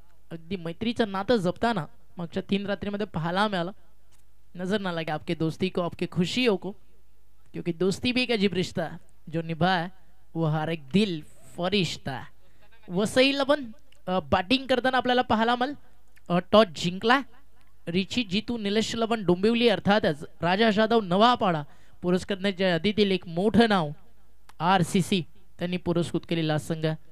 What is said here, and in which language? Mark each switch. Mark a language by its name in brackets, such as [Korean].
[Marathi] अगदी मैत्रीचं नातं जपताना मागच्या 3 रात्रीमध्ये पाहायला मिळालं। [Hindi] नजर ना लगे आपके दोस्ती को, आपके खुशियों को, क्योंकि दोस्ती भी एक अजीब रिश्ता है, जो निभाए वो हर एक दिल फरिश्ता है। [Marathi] वसईला पण बॅटिंग करताना आपल्याला पाहायला मिळालं। टॉस जिंकला रिची जीतू निलेश लबन डोंबिवली अर्थातच राजा जाधव नवापाडा पुरस्कारण्याच्या यादीतील एक मोठं नाव RCC त्यांनी पुरस्कृत केलेला संघ।